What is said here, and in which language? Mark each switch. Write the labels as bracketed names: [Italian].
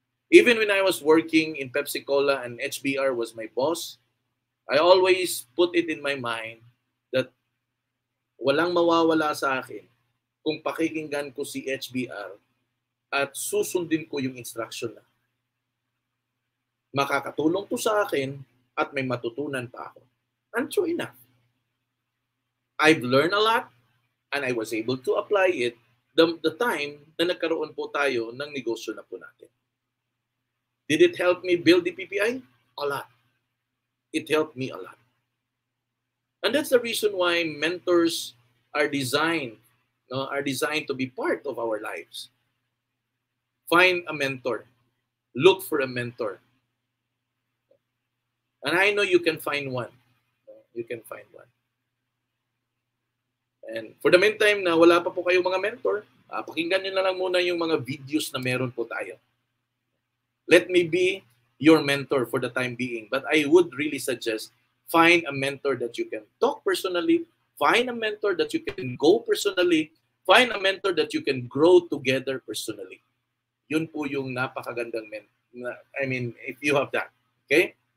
[English] Even when I was working in Pepsi Cola and HBR was my boss, I always put it in my mind that [Filipino] walang mawawala sa akin kung pakikinggan ko si HBR at susundin ko yung instruction na. Makakatulong to sa akin at may matutunan pa ako. [English] And true enough. I've learned a lot and I was able to apply it the time [Filipino] na nagkaroon po tayo ng negosyo na po natin. [English] Did it help me build the PPI? A lot. It helped me a lot. And that's the reason why mentors are designed to be part of our lives. Find a mentor. Look for a mentor. And I know you can find one. You can find one. And for the meantime [Filipino] na wala pa po kayong mga mentor, pakinggan nyo na lang muna yung mga videos na meron po tayo. [English] Let me be your mentor for the time being. But I would really suggest find a mentor that you can talk personally, find a mentor that you can go personally, find a mentor that you can grow together personally. [Filipino] Yun po yung napakagandang [English] if you have that. Okay?